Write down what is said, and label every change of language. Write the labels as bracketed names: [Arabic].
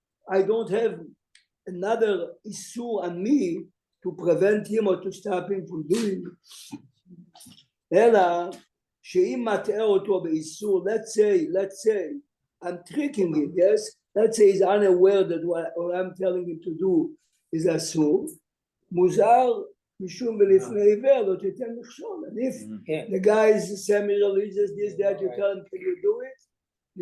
[English] I don't have another issue on me to prevent him or to stop him from doing it. [Hebrew] אלא שאם מטעה אותו באיסור, [English] let's say, I'm tricking him, yes? Let's say he's unaware that what I'm telling him to do is אסור. [Hebrew] מוזר משום ולפני עיוור לא תיתן מכשול. [English] And if the guy is semi-religious, this, that, you tell him, can you do it?